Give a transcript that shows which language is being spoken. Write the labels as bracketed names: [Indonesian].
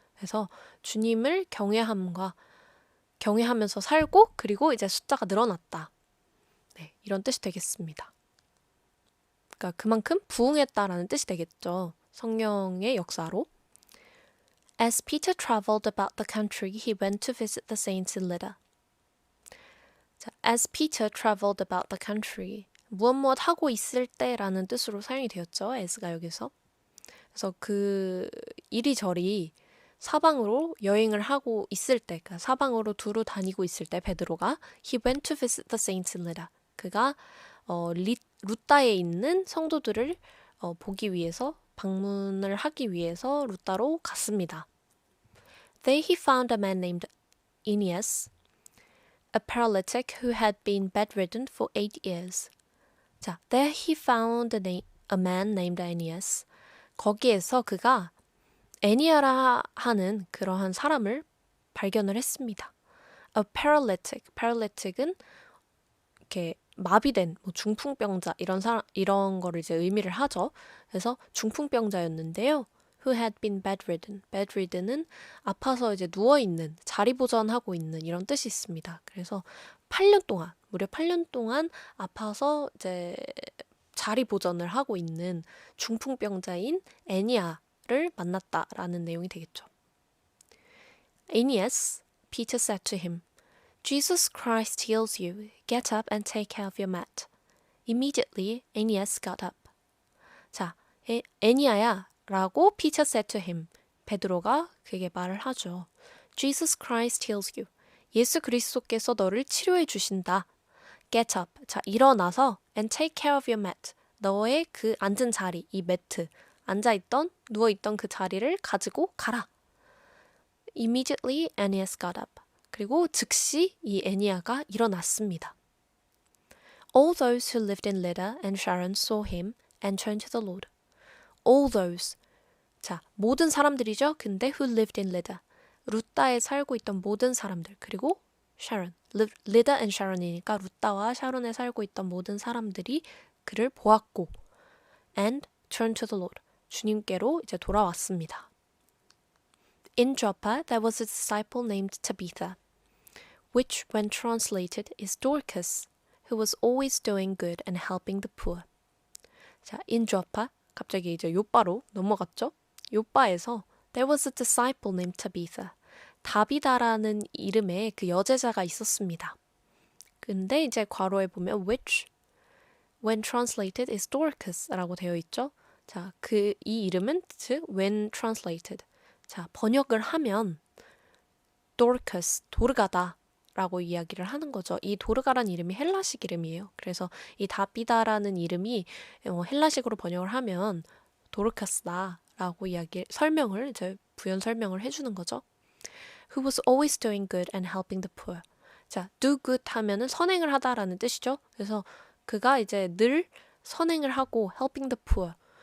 [Korean] 그래서 주님을 경외하면서 살고 그리고 이제 숫자가 늘어났다. 네, 이런 뜻이 되겠습니다. 그러니까 그만큼 부흥했다라는 뜻이 되겠죠. 성령의 역사로. [English] As Peter traveled about the country, he went to visit the saints in Lydda. [Korean] 자, [English] as Peter traveled about the country, [Korean] 무엇 하고 있을 때라는 뜻으로 사용이 되었죠. as가 여기서. 그래서 그 이리저리 사방으로 여행을 하고 있을 때, 그러니까 사방으로 두루 다니고 있을 때 베드로가 [English] he went to visit the saints in Lydda. [Korean] 그가 루따에 있는 성도들을 보기 위해서 방문을 하기 위해서 루따로 갔습니다. [English] There he found a man named Aeneas, a paralytic who had been bedridden for 8 years. 자, there he found a man named Aeneas. [Korean] 거기에서 그가 애니아라 하는 그러한 사람을 발견을 했습니다. [English] A paralytic. [Korean] paralytic은 이렇게 마비된 중풍병자 이런 거를 이제 의미를 하죠. 그래서 중풍병자였는데요. [English] Who had been bedridden. [Korean] bedridden은 아파서 이제 누워 있는, 자리 보전하고 있는 이런 뜻이 있습니다. 그래서 8년 동안, 무려 8년 동안 아파서 이제 자리 보전을 하고 있는 중풍병자인 애니아를 만났다라는 내용이 되겠죠. [English] Aeneas, Peter said to him, Jesus Christ heals you. Get up and take care of your mat. Immediately, Aeneas got up. [Korean] 자, 애니아야 라고 [English] Peter said to him. [Korean] 베드로가 그에게 말을 하죠. [English] Jesus Christ heals you. [Korean] 예수 그리스도께서 너를 치료해 주신다. [English] Get up. 자, [Korean] 일어나서 [English] and take care of your mat. [Korean] 너의 그 앉은 자리, 이 매트, 앉아있던, 누워있던 그 자리를 가지고 가라. [English] Immediately, Aeneas got up. [Korean] 그리고 즉시 이 애니아가 일어났습니다. [English] All those who lived in Lydda and Sharon saw him and turned to the Lord. All those. [Korean] 자, 모든 사람들이죠. [English] 근데 who lived in Lydda. [Korean] 루따에 살고 있던 모든 사람들. 그리고 Sharon. Lydda and Sharon이니까 루따와 샤론에 살고 있던 모든 사람들이 그를 보았고 [English] and turned to the Lord. [Korean] 주님께로 이제 돌아왔습니다. [English] In Joppa there was a disciple named Tabitha, which when translated is Dorcas, who was always doing good and helping the poor. [Korean] 자, [English] in Joppa, [Korean] 갑자기 이제 요빠로 넘어갔죠? 요빠에서 [English] there was a disciple named Tabitha. [Korean] 다비다라는 이름의 그 여제자가 있었습니다. 근데 이제 괄호에 보면 [English] which when translated is Dorcas [Korean] 라고 되어 있죠? 자, 이 이름은 즉 [English] when translated. [Korean] 자, 번역을 하면 Dorcas, 도르가다 라고 이야기를 하는 거죠. 이 도르가라는 이름이 헬라식 이름이에요. 그래서 이 다비다라는 이름이 헬라식으로 번역을 하면 도르카스다 라고 설명을 이제 부연 설명을 해주는 거죠. [English] Who was always doing good and helping the poor. [Korean] 자, do good 하면은 선행을 하다라는 뜻이죠. 그래서 그가 이제 늘 선행을 하고 [English] helping the poor.